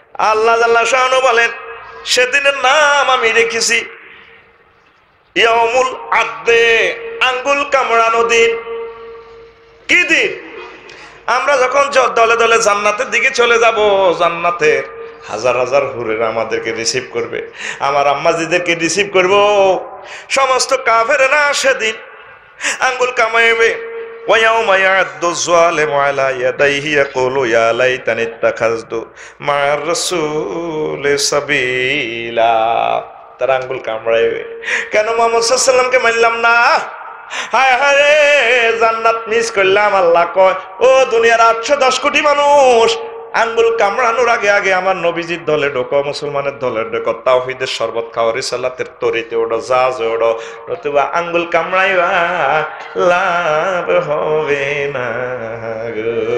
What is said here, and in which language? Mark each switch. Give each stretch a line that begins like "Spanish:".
Bangla: আল্লাহ আল্লাহ শাহানু বলেন সেদিনের নাম আমি রেখেছি ইয়াউমুল আদে, আঙ্গুল কামড়ানো দিন। কি দিন? আমরা যখন দলে দলে জান্নাতের দিকে চলে যাব, জান্নাতের হাজার হাজার হুরেরা আমাদেরকে রিসিভ করবে, আমার আম্মাজিদেরকে রিসিভ করব। সমস্ত কাফেরেরা সেদিন আঙ্গুল কামাইবে।
Arabic: ويوم يعض الظالم على يديه يقول يا ليتني اتخذت مع الرسول سبيلا।
Bangla: তার আঙ্গুল কামড়াইবে, কেন মুহাম্মদ সাল্লাল্লাহু আলাইহি সাল্লামকে মানলাম না, হায় হায় জান্নাত মিস করলাম। আল্লাহ কয় ও দুনিয়ার 810 কোটি মানুষ, আঙ্গুল কামড়ানোর আগে আগে আমার নবীজির দলে ঢোকো, মুসলমানের দলে ঢোকো, তাওহীদের শরবত খাও, রিসালাতের তরিতে ওড়ো, জাহাজে ওড়ো, নতুবা আঙ্গুল কামড়াইবা লাভ হবে না গো।